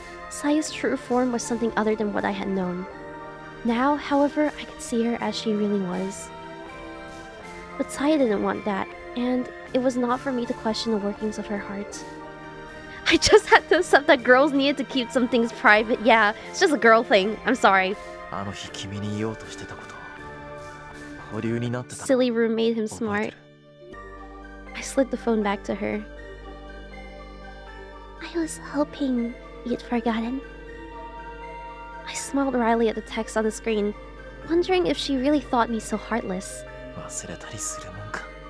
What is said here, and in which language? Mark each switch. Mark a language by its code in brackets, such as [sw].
[en] Saya's true form was something other than what I had known. Now, however, I could see her as she really was. But Saya didn't want that, and it was not for me to question the workings of her heart. I just had to accept that girls needed to keep some things private. Yeah, it's just a girl thing. I'm sorry. [ja] あの日君に言おうとしてたこと。保留になってたの。 [en] Silly room made him [ja] 覚えてる。 [en] I slid the phone back to her. I was hoping you'd forgotten. I smiled wryly at the text on the screen, wondering if she really thought me so heartless. [ja] 忘れたりするもんか。